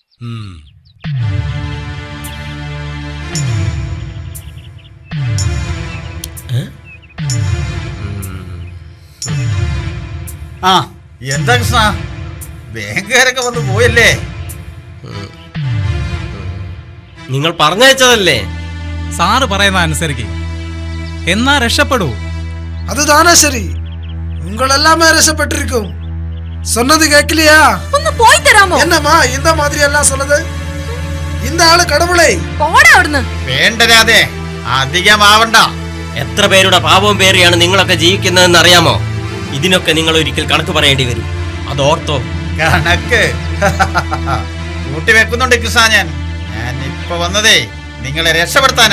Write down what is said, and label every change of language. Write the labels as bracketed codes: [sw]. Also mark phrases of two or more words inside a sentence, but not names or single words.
[ml] ആ എന്താ കൃഷ്ണ, ബാങ്കുകാരൊക്കെ വന്ന് പോയല്ലേ? നിങ്ങൾ പറഞ്ഞയച്ചതല്ലേ? സാറ് പറയുന്ന അനുസരിക്ക്, എന്നാ രക്ഷപ്പെടൂ. [ta] அதுதானே சரி, உங்கள் எல்லாமே ரசப்பட்டிருக்கும். சொன்னது கேட்கலையா? [ml] ഒന്ന് പോയി തരാമോ? [ta] என்னம்மா இந்த மாதிரி எல்லாம் சொல்லுது? இந்த ஆளு கடவுளை. [ml] പോടാ അവിടുന്ന്. വേണ്ടരാതെ അധികമാവണ്ട. എത്ര പേരുടെ പാപവും പേറിയാണ് നിങ്ങളൊക്കെ ജീവിക്കുന്നതെന്ന് അറിയാമോ? ഇതിനൊക്കെ നിങ്ങൾ ഒരിക്കൽ കണക്ക് പറയേണ്ടി വരും. അതോർത്തോ? കണക്ക് കൂട്ടി വെക്കുന്നുണ്ട് കൃഷ്ണ. ഞാൻ ഇപ്പൊ വന്നതേ നിങ്ങളെ രക്ഷപ്പെടുത്താനാ.